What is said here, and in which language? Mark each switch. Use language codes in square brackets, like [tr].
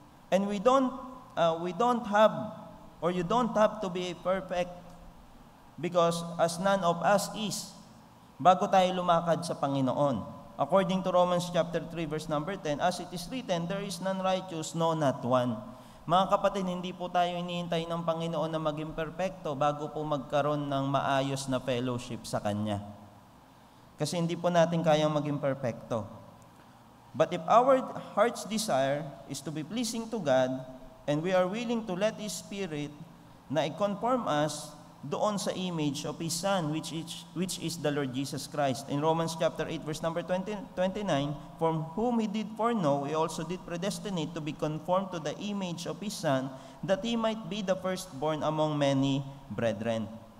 [en] And you don't have to be perfect because as none of us is, [tl] bago tayo lumakad sa Panginoon. [en] According to Romans chapter 3, verse number 10, as it is written, there is none righteous, no, not one. [tl] Mga kapatid, hindi po tayo iniintay ng Panginoon na maging perfecto bago po magkaroon ng maayos na fellowship sa Kanya. Kasi hindi po natin kayang maging perfecto. [en] But if our heart's desire is to be pleasing to God, and we are willing to let His Spirit [tl] na i-conform [en] us [tl] doon sa [en] image of His Son, which is the Lord Jesus Christ. In Romans chapter 8, verse number 29, from whom He did foreknow, He also did predestinate to be conformed to the image of His Son, that He might be the firstborn among many brethren.